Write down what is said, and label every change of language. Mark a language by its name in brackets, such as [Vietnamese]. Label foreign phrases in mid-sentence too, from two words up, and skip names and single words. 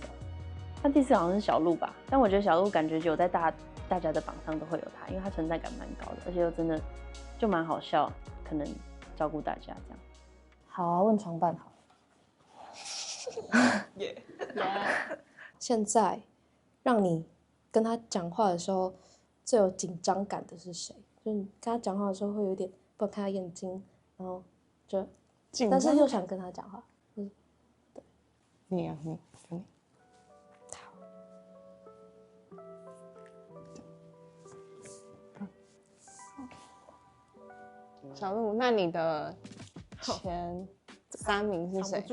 [Chinese] 那第4好像是小鹿吧，但我覺得小鹿感覺有在大家的榜上都會有他，因為他存在感蠻高的，而且又真的就蠻好笑，可能照顧大家這樣。好啊，問床伴好。現在讓你跟他講話的時候最有緊張感的是誰？就是你跟他講話的時候會有點不敢看他眼睛，然後就但是又想跟他講話。對。你啊，你。小鹿，那你的前3名是誰？